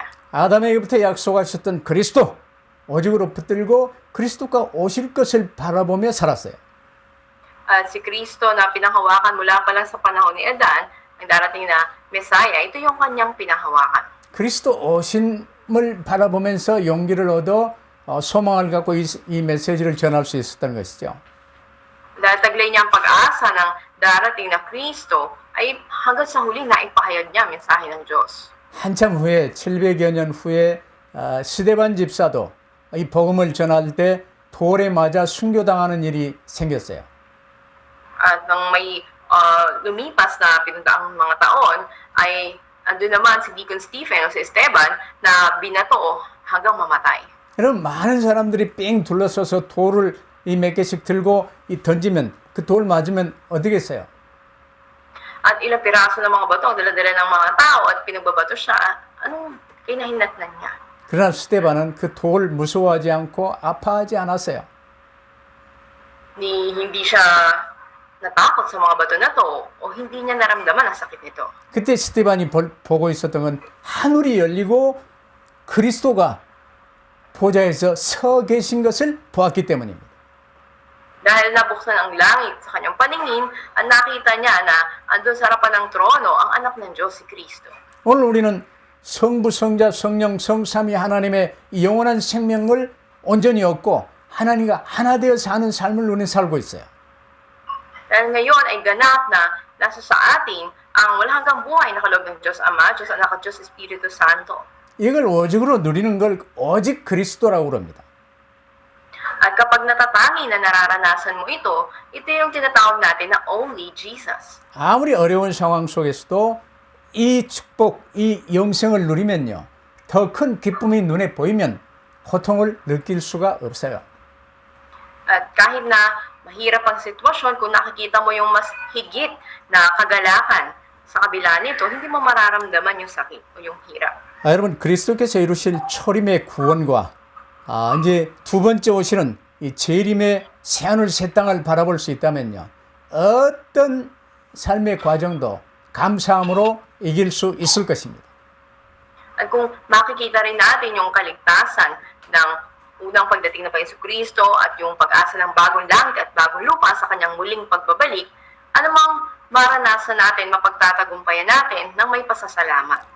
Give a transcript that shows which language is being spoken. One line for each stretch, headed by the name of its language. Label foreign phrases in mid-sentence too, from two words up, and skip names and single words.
Korean: 아담에게부터 약속하셨던 그리스도, 오직으로 붙들고 그리스도가 오실 것을 바라보며 살았어요.
Filipino: At si Kristo na pinahawakan mula pa lang sa panahon ni Adan, ang darating na Mesaya, ito yung kanyang pinahawakan.
Korean: 그리스도 오심을 바라보면서 용기를 얻어 소망을 갖고 이 메시지를 전할 수 있었던 것이죠.
Filipino: Dahil taglay niya ang pag-asa ng darating na Kristo, ay hanggang sa huli na ipahayag niya ang mensahe ng Diyos.
Korean: 한참 후에 700여 년 후에 스데반 집사도 이 복음을 전할 때 돌에 맞아 순교당하는 일이 생겼어요.
Filipino: At nang may lumipas na pinuntaang mga taon, ay andun naman si Deacon Stephen o si Esteban na binato hanggang mamatay.
Korean: 여러분 많은 사람들이 삥 둘러서서 돌을 이 몇 개씩 들고 이 던지면 그 돌 맞으면 어떻겠어요?
Filipino: At ilang piraso ng mga bato ang dala-dala ng mga tao at pinagbabato siya, anong kinahinatnan niya?
Korean: 그러나 스데반은 그 돌 무서워하지 않고 아파하지 않았어요.
Filipino: Hindi siya natakot sa mga bato na to o hindi niya naramdaman ang sakit nito.
Korean: 그때 스데반이 보고 있었던 건 하늘이 열리고 그리스도가 보좌에서 서 계신 것을 보았기 때문입니다.
Filipino: Dahil nabuksan ang langit sa kanyang paningin, ang nakita niya na andun sa harapan ng trono ang anak ng Diyos, si Kristo.
Korean: 오늘 우리는 성부, 성자, 성령, 성삼위 하나님의 영원한 생명을 온전히 얻고 하나님과 하나 되어 사는 삶을 우리는 살고 있어요.
Filipino: Dahil ngayon ay ganap na nasa sa atin ang walang hanggang buhay na kaloob ng Diyos Ama, Diyos Anak at Diyos Espiritu Santo.
Korean: 이걸 오직으로 누리는 걸 오직 그리스도라고 그럽니다.
Filipino: At kapag natatangi na nararanasan mo ito, ito yung tinatawag natin na
English: only Jesus.
Korean: 아무리 어려운 상황 속에서도 이 축복, 이 영생을 누리면요. 더 큰 기쁨이 눈에 보이면 고통을 느낄 수가 없어요.
Filipino: At kahit na mahirap ang sitwasyon, kung nakikita mo yung mas higit na kagalakan sa kabila nito, hindi mo mararamdaman yung sakit o yung hirap.
Korean: 여러분 그리스도께서 이루실 초림의 구원과 이제 두 번째 오시는 이 재림의 새하늘 새 땅을 바라볼 수 있다면요. 어떤 삶의 과정도 감사함으로 이길 수 있을 것입니다.
Filipino: At kung makikita rin natin yung kaligtasan ng unang pagdating ng Panginoon Kristo at yung pag-asa ng bagong langit at bagong lupa sa kanyang muling pagbabalik, anumang maranasan natin, mapagtatagumpayan natin ng may pasasalamat.